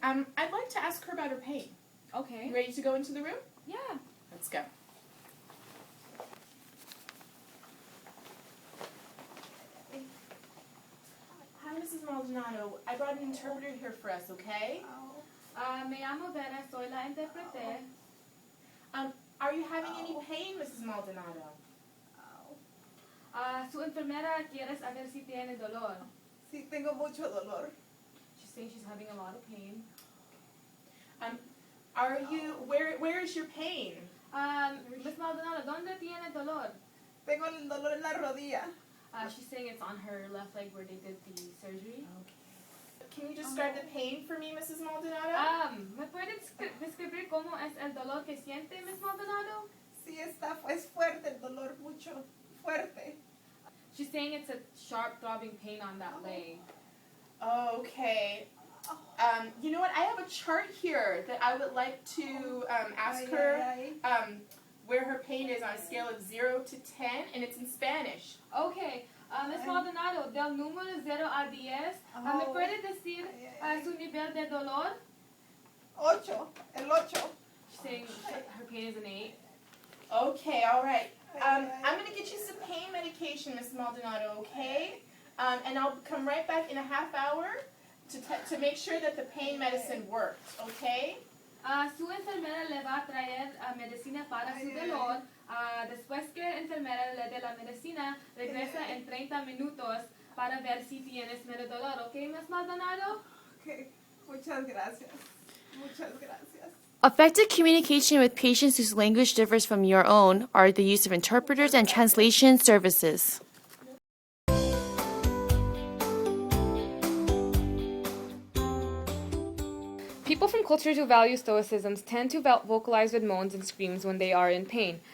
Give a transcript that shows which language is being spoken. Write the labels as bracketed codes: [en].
[en] I'd like to ask her about her pain. Okay. You ready to go into the room? Yeah. Let's go. Hi, Mrs. Maldonado. I brought an interpreter here for us, okay? [es] Me llamo Vera, soy la intérprete. [en] Are you having any pain, Mrs. Maldonado? [es] Su enfermera quiere saber si tiene dolor. Sí, tengo mucho dolor. [en] She's saying she's having a lot of pain. Are you, where is your pain? [es] Miss Maldonado, ¿dónde tiene dolor? Tengo el dolor en la rodilla. [en] She's saying it's on her left leg where they did the surgery. Okay. Can you describe the pain for me, Mrs. Maldonado? [es] ¿Me puede describir cómo es el dolor que siente, Miss Maldonado? Sí, es fuerte el dolor, mucho, fuerte. [en] She's saying it's a sharp throbbing pain on that leg. Okay. You know what? I have a chart here that I would like to ask her where her pain is on a scale of 0 to 10, and it's in Spanish. Okay. [es] Miss Maldonado, del número 0 a 10, ¿me puede decir su nivel de dolor? 8, el 8. [en] She's saying her pain is an 8. Okay, all right. I'm going to get you some pain medication, Miss Maldonado, okay? And I'll come right back in a half hour to make sure that the pain medicine works, okay? [es] Su enfermera le va a traer medicina para su dolor. Después que la enfermera le dé la medicina, regresa en 30 minutos para ver si tienes menos dolor, ¿ok, Miss Maldonado? Okay. Muchas gracias. Muchas gracias. [en] Effective communication with patients whose language differs from your own are the use of interpreters and translation services. People from cultures who value Stoicism tend to vocalize with moans and screams when they are in pain.